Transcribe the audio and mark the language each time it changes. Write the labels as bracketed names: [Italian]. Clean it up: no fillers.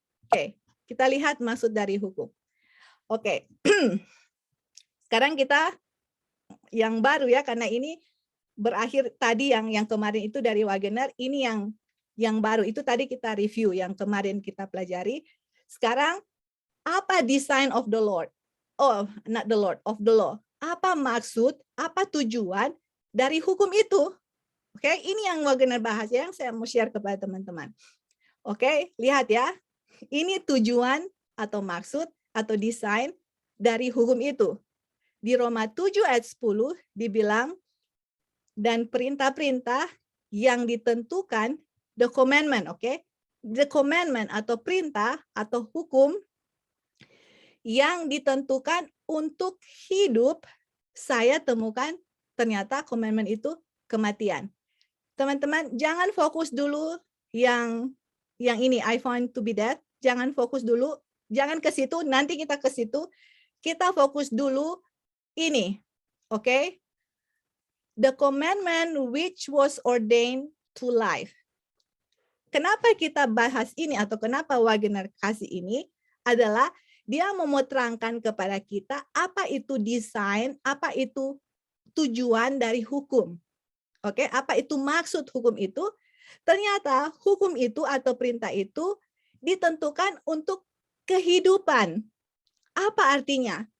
[Indonesian] Oke, kita lihat maksud dari hukum. Oke. Sekarang kita yang baru ya, karena ini berakhir tadi yang kemarin itu dari Wagner, ini yang baru itu tadi kita review, yang kemarin kita pelajari. Sekarang apa [English] design of the Lord? Oh, not the Lord, of the law. [Indonesian] apa maksud, apa tujuan dari hukum itu. Oke, ini yang Wagner bahas yang saya mau share kepada teman-teman. Oke, lihat ya. Ini tujuan atau maksud atau desain dari hukum itu. Di Roma 7 ayat 10 dibilang, dan perintah-perintah yang ditentukan, [English] the commandment, [Indonesian] oke? The commandment atau perintah atau hukum yang ditentukan untuk hidup, saya temukan ternyata commandment itu kematian. Teman-teman, jangan fokus dulu yang ini, [English] I found to be dead. [Indonesian] Jangan fokus dulu, jangan ke situ, nanti kita ke situ. Kita fokus dulu ini, oke? [English] The commandment which was ordained to life. [Indonesian] Kenapa kita bahas ini atau kenapa Wagner kasih ini adalah dia mau terangkan kepada kita apa itu desain, apa itu tujuan dari hukum. Oke, apa itu maksud hukum itu? Ternyata hukum itu atau perintah itu ditentukan untuk kehidupan. Apa artinya?